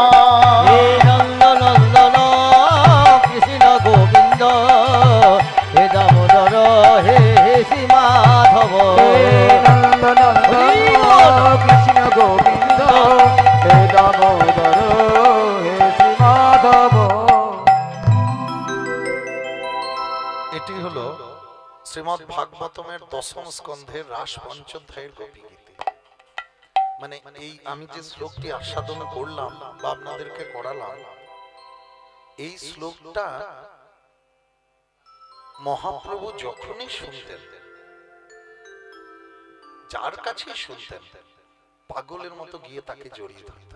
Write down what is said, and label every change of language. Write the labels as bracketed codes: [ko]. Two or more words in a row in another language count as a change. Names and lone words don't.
[sa] हे नंदन कृष्ण गोविंद हे दामोदर हे श्री माधव नंदन कृष्ण गोविंद हे दामोदर हे श्री माधव [bn] এটি হলো শ্রীমদ্ ভাগবতমের দশম স্কন্ধের রাস পঞ্চধ্যায়ের গোপী গীতি। মানে এই আমি যে শ্লোকটি আস্বাদন করলাম বা আপনাদেরকে করালাম, এই শ্লোকটা মহাপ্রভু যখনই শুনতেন, যার কাছে শুনতেন, পাগলের মতো গিয়ে তাকে জড়িয়ে ধরতেন।